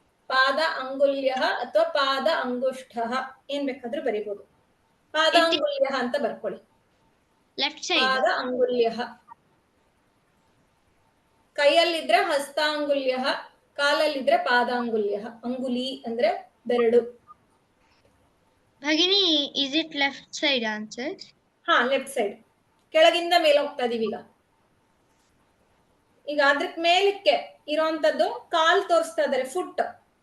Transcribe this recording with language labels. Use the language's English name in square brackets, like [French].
[Kannada] ಪಾದ ಅಂಗುಲ್ಯಃ ಅಥವಾ ಪಾದ ಅಂಗುಷ್ಠಃ, ಏನ್ ಬೇಕಾದ್ರೂ ಬರಿಬಹುದು. ಪಾದಾಂಗುಲ್ಯಃ ಅಂತ ಬರ್ಕೊಳ್ಳಿ. [English] Left side. [Kannada] ಪಾದ ಅಂಗುಲ್ಯಃ. ಕೈಯಲ್ಲಿದ್ರೆ ಹಸ್ತಾಂಗುಲ್ಯಃ, ಕಾಲಲ್ಲಿದ್ರೆ ಪಾದಾಂಗುಲ್ಯಃ. ಅಂಗುಲಿ ಅಂದ್ರೆ ಬೆರಳು. [English] Bhagini, is it left side answer? [Kannada] Left side. ಕೆಳಗಿಂದ ಮೇಲೆ ಹೋಗ್ತಾ ಇದೀವಿ ಈಗ. ಈಗ ಅದ್ರಕ್ ಮೇಲಕ್ಕೆ ಇರೋಂಥದ್ದು ಕಾಲ್ ತೋರಿಸ್ತಾ ಇದಾರೆ, ಫುಟ್.